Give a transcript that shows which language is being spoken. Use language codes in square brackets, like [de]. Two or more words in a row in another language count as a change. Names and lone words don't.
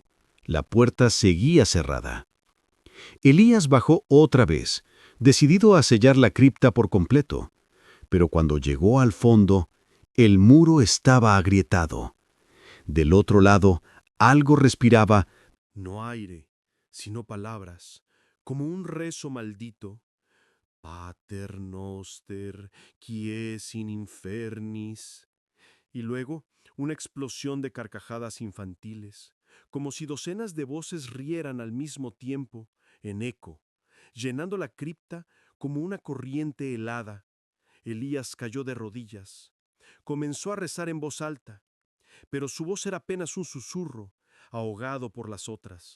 [es] La puerta seguía cerrada. Elías bajó otra vez, decidido a sellar la cripta por completo. Pero cuando llegó al fondo, el muro estaba agrietado. Del otro lado, algo respiraba. No aire, sino palabras, como un rezo maldito. [la] Pater noster, qui es in infernis. [es] Y luego una explosión de carcajadas infantiles, como si docenas de voces rieran al mismo tiempo, en eco, llenando la cripta como una corriente helada. Elías cayó de rodillas. Comenzó a rezar en voz alta, pero su voz era apenas un susurro, ahogado por las otras.